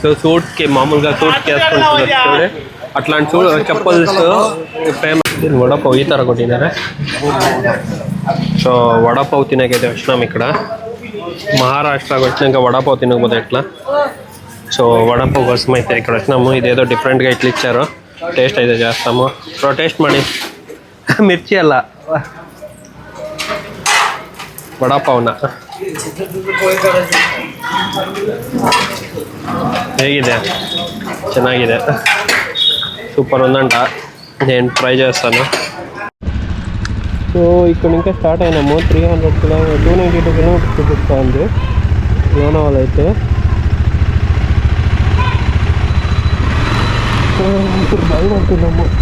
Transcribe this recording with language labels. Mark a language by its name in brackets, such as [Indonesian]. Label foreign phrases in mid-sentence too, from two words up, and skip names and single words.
[Telugu] సూట్కి మామూలుగా సూట్కి వేసుకుంటున్నారు చూడే, అట్లాంటి చెప్పల్స్ ఫేమస్. వడపావ్ ఈ ತರ కొట్టినారా. సో వడపావ్ తినకైతే వచ్చినాం ఇక్కడ. మహారాష్ట్రకి వచ్చినాక వడపావ్ తినకపోతే ఎట్లా. సో వడపావ్ కోసం అయితే ఇక్కడ వచ్చినాము. ఇదేదో డిఫరెంట్గా ఇట్లా ఇచ్చారు, టేస్ట్ అయితే చేస్తాము. [English] so taste [Kannada] ಮಾಡಿ. ಮಿರ್ಚಿ ಅಲ್ಲ, ವಡಾಪಾವ್ನ. ಹೇಗಿದೆ? ಚೆನ್ನಾಗಿದೆ, [Telugu] సూపర్ ఉందంట. నేను ట్రై చేస్తాను. సో ఇక్కడ ఇంకా స్టార్ట్ అయినాము. 292 కిలోమీటర్స్ చూపిస్తుంది లోనావాల అయితే. ఇప్పుడు బయలుదేరుతున్నాము.